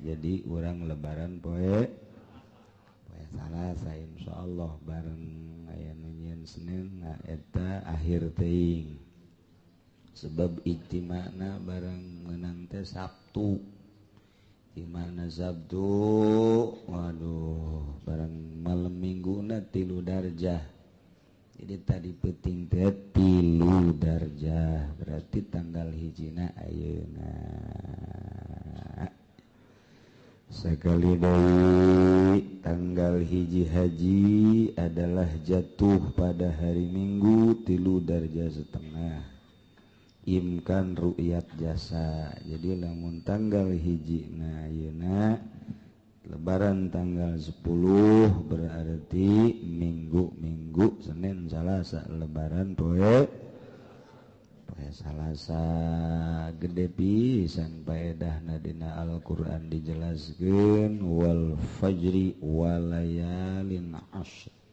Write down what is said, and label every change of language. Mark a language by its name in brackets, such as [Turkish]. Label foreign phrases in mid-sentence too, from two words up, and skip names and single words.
[Sundanese] jadi urang lebaran poe Salasa insyaallah bareng aya nu nyieun Senin eta akhir teuing sebab ijtima'na bareng meunang teh Sabtu ijtima'na Sabtu waduh bareng malam mingguna 3 darjah jadi tadi peuting teh 3 darjah berarti tanggal hijina ayeuna sekali deui tanggal hiji haji [Indonesian] adalah jatuh pada hari Minggu [Sundanese] 3 darjah setengah [Arabic] إمكان رؤية [Sundanese] jasa jadi lamun tanggal hiji na ayeuna lebaran tanggal 10 berarti minggu Senin Salasa lebaran poe Salasa gede pisan faedahna dina Al-Qur'an dijelaskeun [Arabic] والفجر وليال عشر